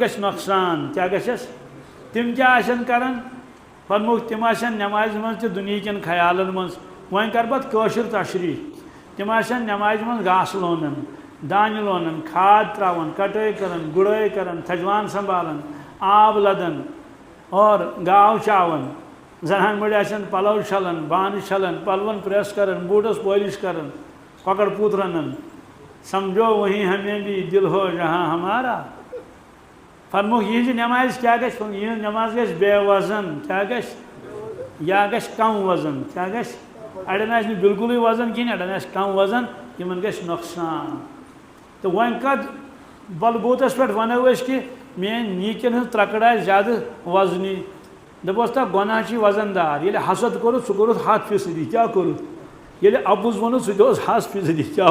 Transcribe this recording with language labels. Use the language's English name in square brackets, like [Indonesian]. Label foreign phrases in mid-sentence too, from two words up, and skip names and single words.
[Kashmiri] گژھِ نۄقصان کیا گژھٮ۪س تم کیا آسن کران فرموک تم آسن نماز منٛز تہِ دُنہیٖکٮ۪ن خیالن منٛز وۄنۍ کر پتہٕ کٲشُر تشریح تم آسن نمازِ منٛز گاسہٕ لونان دانہِ لونان کھاد تراوان کٹٲے کران گُڑٲے کران تھجوان سنبھالان آب لدان اور گاو چاوان زنان مٔڈۍ آسن پلو چھلان بانہٕ چھلان پلون پریس کران بوٗٹس پٲلِش کران کۄکر پوٗت رنان [Urdu] سمجھو وہیں ہمیں بھی دل ہو جہاں ہمارا [Kashmiri] فرموک یہنٛزِ نماز کیا گژھِ یہنٛز نماز گژھِ بے وزن کیا گژھِ یا گژھِ کم وزن کیا گژھِ اڑٮ۪ن آسہِ نہٕ بالکلٕے وزن کِہیٖنۍ اڑٮ۪ن آسہِ کم وزن یِمن گژھِ نۄقصان تہٕ وۄنۍ کتھ بلبوٗتس پٮ۪ٹھ ونو أسۍ کہِ میٲنۍ نیٖکٮ۪ن ہٕنٛز ترکڑ آسہِ زیادٕ وزنی دپوس تا گۄناہ چھُے وزن دار ییٚلہِ حسد کوٚرُتھ سُہ کوٚرُتھ 100% کیٛاہ کوٚرُتھ ییٚلہِ اپُز ووٚنُتھ سُہ تہِ اوس 100% کیٛاہ